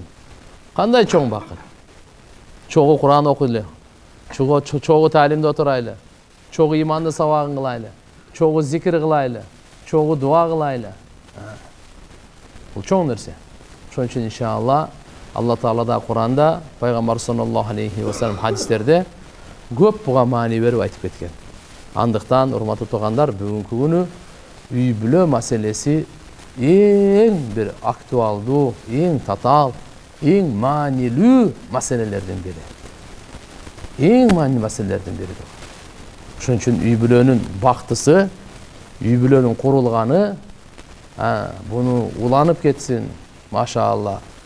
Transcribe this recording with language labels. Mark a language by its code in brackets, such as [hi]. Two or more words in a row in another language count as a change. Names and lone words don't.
[ky] Кандай чоң бакыт. Чогуу Куран окуйлу. Чогуу таалимде отурайлы. Чогуу иманды сабагын кылайлы. Чогуу зикир кылайлы. Чогуу дуа кылайлы. Бул чоң нерсе. Ошон үчүн иншалла Алла Таала да Куранда, пайгамбар [ar] صلى الله عليه وسلم [ky] хадистерде көп буга маани берип айтып кеткен. Андыктан урматтуу туугандар, бүгүнкү күнү үй бүлө маселеси эң бир актуалдуу, эң татаал, эң маанилүү маселелердин бири. Эң маанилүү маселелердин бири. Ошон үчүн үй бүлөнүн бактысы, үй бүлөнүн курулганы, буну уланып кетсин, машаалла.